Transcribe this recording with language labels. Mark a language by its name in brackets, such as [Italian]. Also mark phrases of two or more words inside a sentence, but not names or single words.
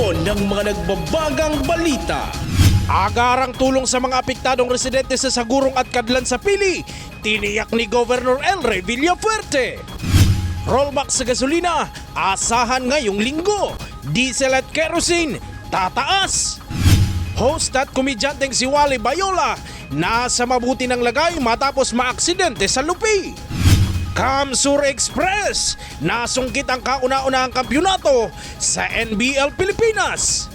[Filipino] ng mga nagbabagang balita. Agarang tulong sa mga apektadong residente sa Sagurong at Kadlan sa Pili, tiniyak ni Governor El Rey Villafuerte. Rollback sa gasolina, asahan ngayong linggo. Diesel at kerosene, tataas. Host at komedyanteng si Wally Bayola, nasa mabuti ng lagay matapos maaksidente sa Lupi. Kamsur Express, nasungkit ang kauna-unahang kampyonato sa NBL Pilipinas.